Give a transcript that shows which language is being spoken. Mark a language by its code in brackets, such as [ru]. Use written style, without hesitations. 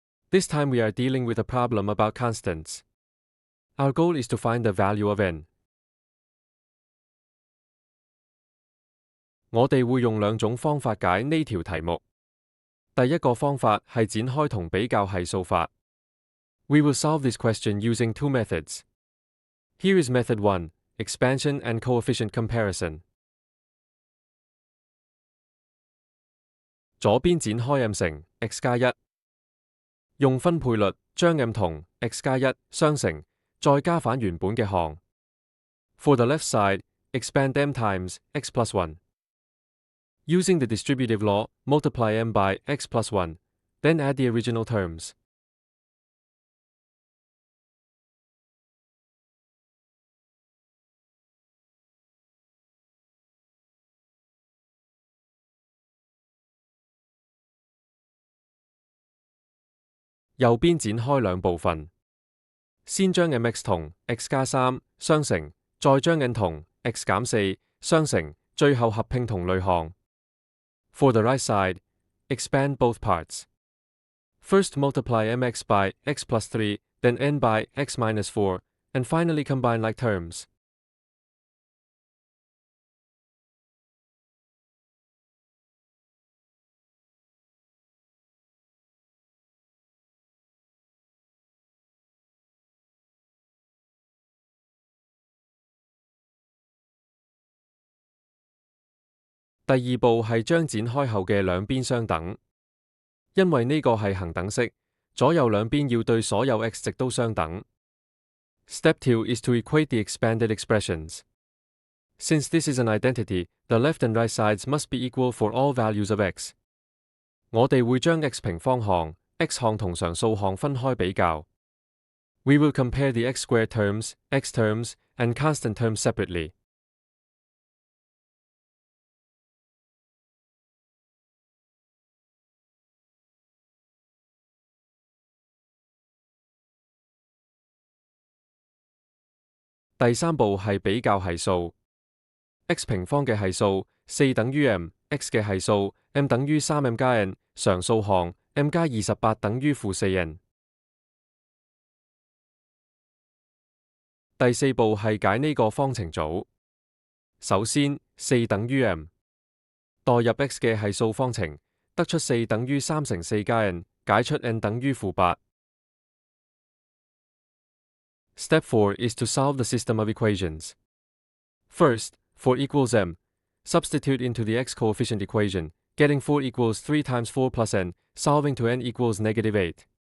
[en] This time we are dealing with a problem about constants. Our goal is to find the value of n. [yue] 我哋會用兩種方法解呢條題目。第一個方法係展開同比較係數法。 [en] We will solve this question using two methods. Here is method 1, expansion and coefficient comparison. [yue] 左邊展開 m 乘 x 加1，用分配律將 m 同 x 加1相乘，再加返原本嘅項。 [en] For the left side, expand m times x plus 1. Using the distributive law, multiply m by x plus 1, then add the original terms. [yue] 右邊展開兩部分，先將 mx 同 x 加3相乘，再將 n 同 x 減4相乘，最後合併同類項。 [en] For the right side, expand both parts. First multiply mx by x plus 3, then n by x minus 4, and finally combine like terms. [yue] 第二步係將展開後嘅兩邊相等，因為呢個係恒等式，左右兩邊要對所有 x 值都相等。 [en] Step 2 is to equate the expanded expressions. Since this is an identity, the left and right sides must be equal for all values of x. [yue] 我哋會將 x 平方項、x 項同常數項分開比較。 [en] We will compare the x squared terms, x terms, and constant terms separately. [yue] 第三步係比較係數 ，x 平方嘅係數4等於 m，x 嘅係數 m 等於3m 加 n， 常數項 m 加28等於負4n。第四步係解呢個方程組。首先4等於 m， 代入 x 嘅係數方程，得出4等於3乘4加 n， 解出 n 等於負8。 [en] Step 4 is to solve the system of equations. First, for equals m, substitute into the x coefficient equation, getting 4 equals 3 times 4 plus n, solving to n equals -8.